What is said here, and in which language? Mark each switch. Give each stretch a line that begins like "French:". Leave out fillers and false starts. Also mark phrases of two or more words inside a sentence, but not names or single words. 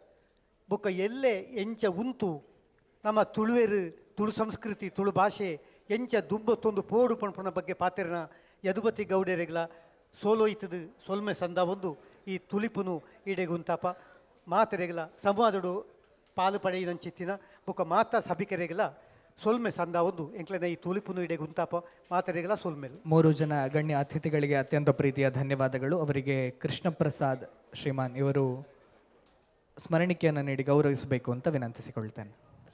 Tulu: ಬೊಕ್ಕ ಎಲ್ಲೆ ಎಂಚ ಉಂತು ನಮ್ಮ ತುಳುವೇರು ತುಳು ಸಂಸ್ಕೃತಿ ತುಳು ಭಾಷೆ ಎಂಚ ದುಂಬತ್ತೊಂದು ಪೋಡು ಪಣಪಣ ಬಗ್ಗೆ ಪಾತೆರನ ಯದುಪತಿ ಗೌಡೆರೆಗ್ಲ ಸೋಲೋಯ್ತದು ಸೊಲ್ಮೆ ಸಂದ ಒಂದು ಈ ತುಲಿಪುನು ಈಡೆಗುಂತಾಪ ಮಾತೆರೆಗ್ಲ ಸಂವಾದಡು ಪಾಲು ಪಡೆಯಿನಂಚಿತ್ತಿನ ಬೊಕ್ಕ ಮಾತಾ ಸಭಿಕರೆಗ್ಲ ಸೊಲ್ಮೆ ಸಂದ ಒಂದು ಎಂಕ್ಲೆನ ಈ ತುಲಿಪುನು ಈಡೆಗುಂತಾಪ ಮಾತೆರೆಗ್ಲ ಸೊಲ್ಮೆಲು.
Kannada: 3 ಜನ ಗಣ್ಯ ಅತಿಥಿಗಳಿಗೆ ಅತ್ಯಂತ ಪ್ರೀತಿಯ ಧನ್ಯವಾದಗಳು. ಅವರಿಗೆ ಕೃಷ್ಣ ಪ್ರಸಾದ್ ಶ್ರೀಮಾನ್ ಇವರು ಸ್ಮರಣಿಕೆಯನ್ನು ನೀಡಿ ಗೌರವಿಸಬೇಕು ಅಂತ ವಿನಂತಿಸಿಕೊಳ್ತೇನೆ.